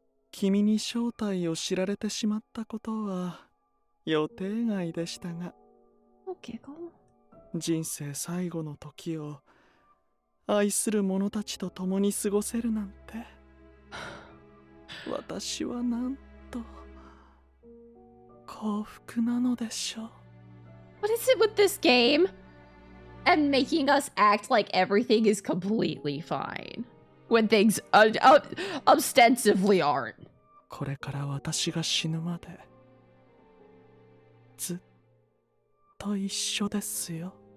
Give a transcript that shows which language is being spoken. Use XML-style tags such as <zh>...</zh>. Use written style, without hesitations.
<ja>君に正体を知られてしまったことは予定外でしたが。</ja> <en>Oh, giggle.</en> <ja>人生最後の時を愛する者たちと共に過ごせるなんて私はなんと幸福なのでしょう。</ja> <en>What is it with this game and making us act like everything is completely fine when things ostensibly aren't?</en> <ja>これから私が死ぬまでずっと一緒ですよ。</ja>